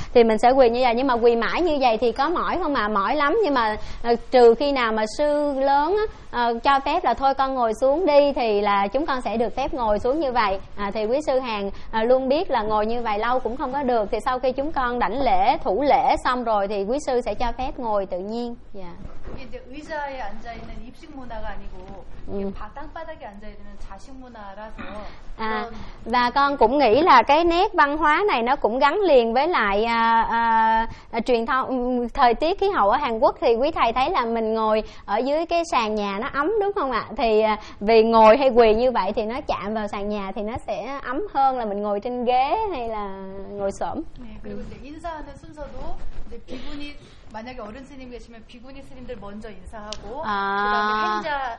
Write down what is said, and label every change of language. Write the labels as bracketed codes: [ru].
[vi] Thì mình sẽ quỳ như vậy, nhưng mà quỳ mãi như vậy thì có mỏi không ạ? Mỏi lắm, nhưng mà trừ khi nào mà sư lớn cho phép là thôi con ngồi xuống đi thì là chúng con sẽ được phép ngồi xuống như vậy. Thì quý sư Hàn luôn biết là ngồi như vậy lâu cũng không có được. Thì sau khi chúng con đảnh lễ, thủ lễ xong rồi thì quý sư sẽ cho phép ngồi tự nhiên. Dạ. [ko] 이제 의자에 앉아 있는 입식 문화가 아니고 바탕 바닥에 앉아 있는 자식 문화라서. [vi] À, và con cũng nghĩ là cái nét văn hóa này nó cũng gắn liền với lại truyền thông thời tiết khí hậu ở Hàn Quốc. Thì quý thầy thấy là mình ngồi ở dưới cái sàn nhà nó ấm đúng không ạ? Thì vì ngồi hay quỳ như vậy thì nó chạm vào sàn nhà thì nó sẽ ấm hơn là mình ngồi trên ghế hay là ngồi xổm. [ko] 인사하는 순서도 이제 비구니 만약에 어른 스님 계시면 비구니 스님들 먼저 인사하고 그다음에 행자